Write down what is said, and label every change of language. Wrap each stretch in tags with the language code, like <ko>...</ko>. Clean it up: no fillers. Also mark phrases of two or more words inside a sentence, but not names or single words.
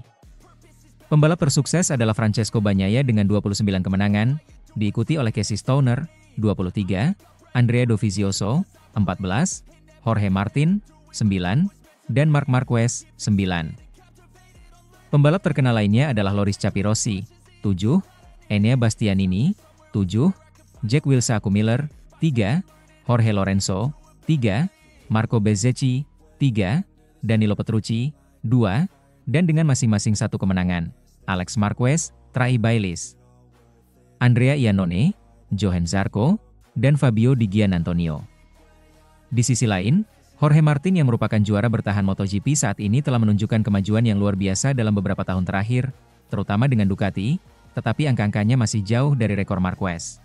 <id>Pembalap tersukses adalah Francesco Bagnaia dengan 29 kemenangan, diikuti oleh Casey Stoner, 23, Andrea Dovizioso, 14, Jorge Martin, 9, dan Marc Marquez, 9. Pembalap terkenal lainnya adalah Loris Capirossi, 7, Enea Bastianini, 7, Jack Wilsaku Miller, 3, Jorge Lorenzo, 3, Marco Bezzecchi, 3, Danilo Petrucci, 2, dan dengan masing-masing 1 kemenangan, Alex Marquez, Trey Bayliss, Andrea Iannone, Johan Zarco, dan Fabio Di Giannantonio. Di sisi lain, Jorge Martin yang merupakan juara bertahan MotoGP saat ini telah menunjukkan kemajuan yang luar biasa dalam beberapa tahun terakhir, terutama dengan Ducati, tetapi angka-angkanya masih jauh dari rekor Marquez.</id>